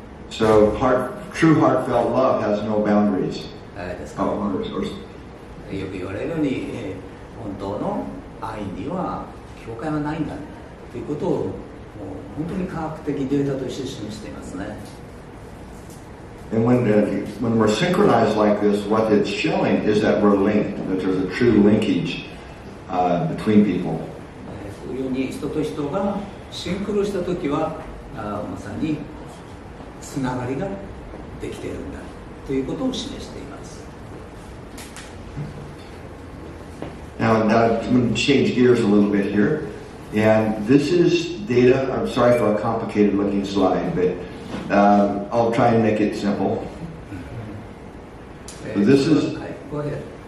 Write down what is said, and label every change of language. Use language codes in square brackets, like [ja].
[en] So true heartfelt love has no boundaries. [ja] ですから、よく言われるように、本当の愛には境界はないんだということをもう本当に科学的データとして示していますね。 [en] And when we're synchronized like this, what it's showing is that we're linked, that there's a true linkage between people. [ja] こういうように人と人がシンクロしたときはまさにつながりができているんだということを示しています。 [en] Now I'm going to change gears a little bit here, and this is data. I'm sorry for a complicated looking slide, but I'll try and make it simple. So this is Go ahead.